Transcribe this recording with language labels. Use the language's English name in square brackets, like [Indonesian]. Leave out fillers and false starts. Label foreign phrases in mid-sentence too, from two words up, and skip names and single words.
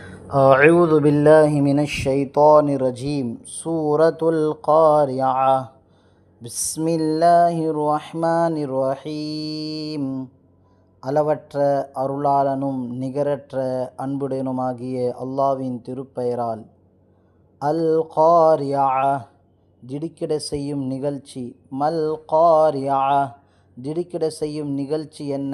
[Arabic] أعوذ بالله من الشيطان الرجيم سورة القارعة بسم الله الرحمن الرحيم [Tamil] அளவற்ற அருளாளனும் நிகரற்ற அன்புடையனுமாகிய அல்லாஹ்வின் திருப்பெயரால். [Arabic] القارعة [Tamil] திடுக்கிட செய்யும் நிகழ்ச்சி. [Arabic] ما القارعة [Tamil] திடுக்கிட செய்யும் நிகழ்ச்சி என்ன?